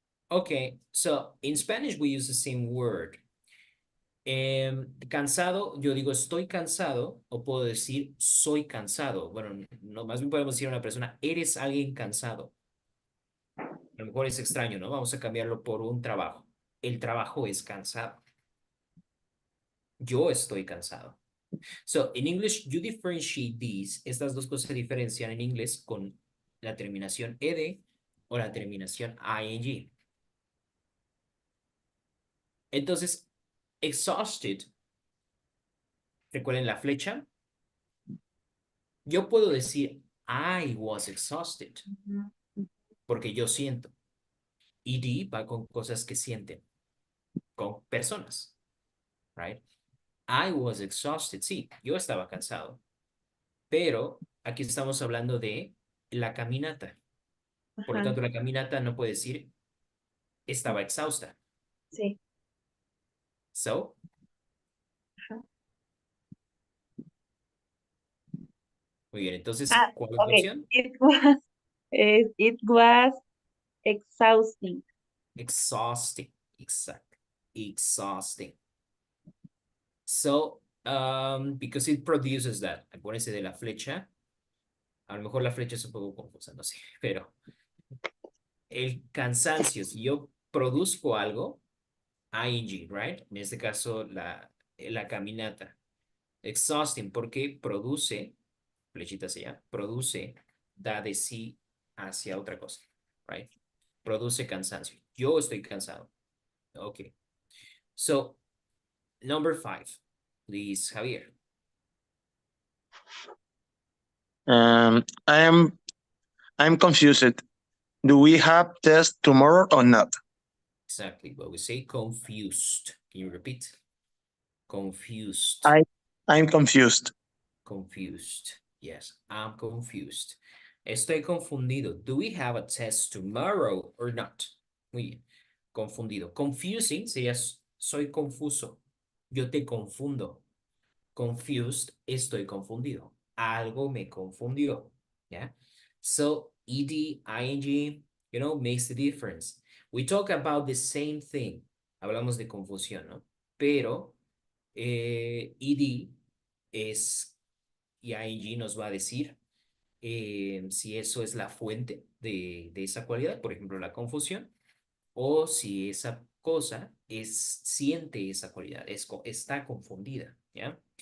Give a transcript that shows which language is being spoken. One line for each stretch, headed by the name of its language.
English: Okay, so in Spanish we use the same word.
Spanish: Cansado, yo digo estoy cansado o puedo decir soy cansado. Bueno, no, más bien podemos decir a una persona, eres alguien cansado. A lo mejor es extraño, ¿no? Vamos a cambiarlo por un trabajo. El trabajo es cansado. Yo estoy cansado.
English: So, in English, you differentiate these.
Spanish: Estas dos cosas se diferencian en inglés con la terminación ed o la terminación ing. Entonces, exhausted, recuerden la flecha. Yo puedo decir,
English: I was exhausted,
Spanish: porque yo siento. Ed va con cosas que sienten, con personas, right?
English: I was exhausted,
Spanish: sí, yo estaba cansado. Pero aquí estamos hablando de la caminata. Por lo tanto, la caminata no puede decir estaba exhausta. Sí.
English: So.
Spanish: Muy bien, entonces, ¿cuál es la opción?
English: It was exhausting.
Spanish: Exhausting, exacto. Exhausting.
English: So, because it produces that.
Spanish: Acuérdense de la flecha. A lo mejor la flecha es un poco confusa, no sé, pero el cansancio, si yo produzco algo, ing, right? En este caso, la caminata. Exhausting, porque produce, flechita hacia allá, produce, da de sí hacia otra cosa, right? Produce cansancio. Yo estoy cansado. Okay.
English: So, number 5, please, Javier. I'm confused. Do we have test tomorrow or not? Exactly. But we say confused. Can you repeat? Confused. I'm confused. Confused. Yes, I'm confused.
Spanish: Estoy confundido.
English: Do we have a test tomorrow or not?
Spanish: Muy bien. Confundido. Confusing sería soy confuso. Yo te confundo. Confused, estoy confundido. Algo me confundió. Yeah.
English: So ed, ing, makes the difference. We talk about the same thing.
Spanish: Hablamos de confusión, ¿no? Pero ed es y ing nos va a decir si eso es la fuente de esa cualidad, por ejemplo, la confusión, o si esa cosa siente esa cualidad, está confundida, ¿ya?